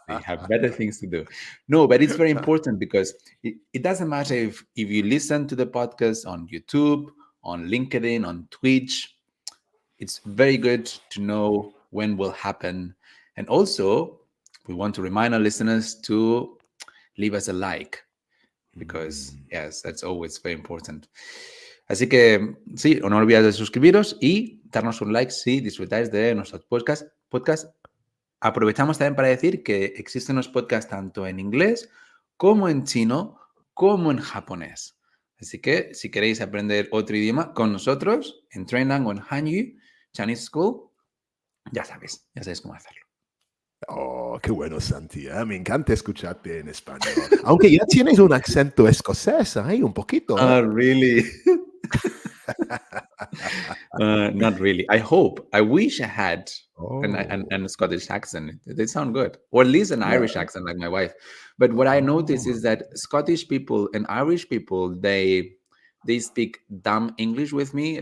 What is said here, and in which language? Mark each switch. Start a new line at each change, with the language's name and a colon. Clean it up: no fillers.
English: You have better things to do. No, but it's very important because it doesn't matter if you listen to the podcast on YouTube, on LinkedIn, on Twitch. It's very good to know when will happen. And also, we want to remind our listeners to leave us a like because, yes, that's always very important.
Spanish: Así que, sí, no olvidéis de suscribiros y darnos un like si disfrutáis de nuestros podcasts. Aprovechamos también para decir que existen los podcasts tanto en inglés como en chino como en japonés. Así que si queréis aprender otro idioma con nosotros en Trainlang o en Hanyu Chinese School, ya sabéis cómo hacerlo. Oh, qué bueno, Santi. Me encanta escucharte en español. Aunque ya tienes un acento escocés ahí, un poquito.
English: Really? Not really. I wish I had an Scottish accent. They sound good. Or at least an Irish accent like my wife. But what I notice is that Scottish people and Irish people, they speak dumb English with me.